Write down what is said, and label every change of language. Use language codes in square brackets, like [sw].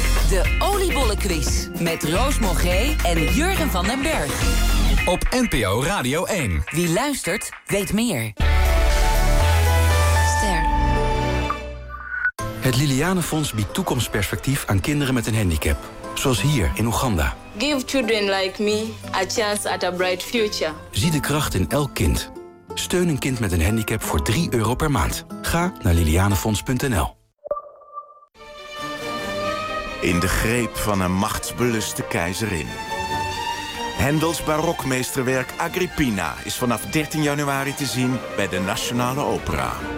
[nl] De Oliebollenquiz met Roos Mogree en Jurgen van den Berg. Op NPO Radio 1. Wie luistert, weet meer. Het Liliane Fonds biedt toekomstperspectief aan kinderen met een handicap. Zoals hier in Oeganda. [en] Give children like me a chance at a bright future. [nl] Zie de kracht in elk kind. Steun een kind met een handicap voor €3 per maand. Ga naar lilianefonds.nl. In de greep van een machtsbeluste keizerin. Händels barokmeesterwerk Agrippina is vanaf 13 januari te zien bij de Nationale Opera.